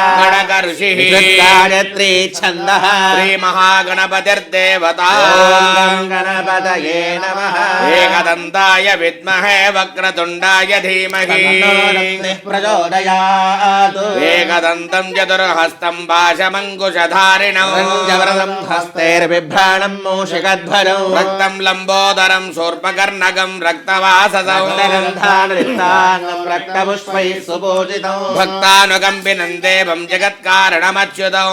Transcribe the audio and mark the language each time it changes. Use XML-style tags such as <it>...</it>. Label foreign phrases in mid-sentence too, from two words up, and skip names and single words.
<sa>गणक ऋषिः गायत्री छन्दः श्रीमहागणपतिर्देवता ॐ गणपतये नमः एकदन्ताय विद्महे वक्रतुण्डाय धीमहि प्रचोदयात् एकदन्तं चतुर् చతుర్హస్తం భాషమంకుశధారిణం రంజవరదం హస్తైర్బిభ్రాణం మూషికధ్వజం రక్తం లంబోదరం శూర్పకర్ణకం రక్తవాససం రక్తగంధానృత్తాంగం రక్తపుష్పైః సుపూజితం భక్తానుకంపినం దేవం జగత్కారణమచ్యుతం</sa>